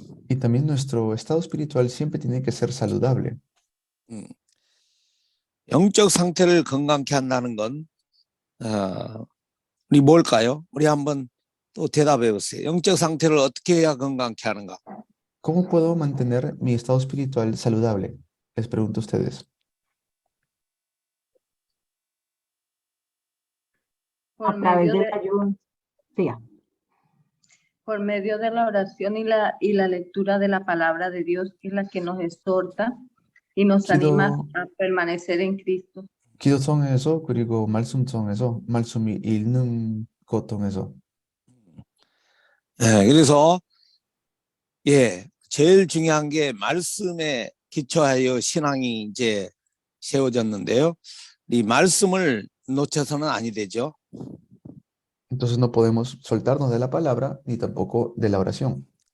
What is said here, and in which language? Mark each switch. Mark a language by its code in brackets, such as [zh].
[es] Y también nuestro estado espiritual siempre tiene que ser saludable. [ko] 영적 상태를 건강케 한다는 건 우리 뭘까요? 우리 한번 또 대답해 보세요. 영적 상태를 어떻게 해야 건강케 하는가? [es] ¿Cómo puedo mantener mi estado espiritual saludable? Les pregunto a ustedes. A través del ayuno. Siga. Por medio de la oración y la lectura de la palabra de Dios, que es la que nos exhorta y nos anima a permanecer en Cristo. [ko] 기도통해서 그리고 말씀통해서 말씀이 읽는 것 통해서. 그래서 제일 중요한 게 말씀에 기초하여 신앙이 이제 세워졌는데요. 이 말씀을 놓쳐서는 아니 되죠. [es] Entonces no podemos soltarnos de la palabra ni tampoco de la oración.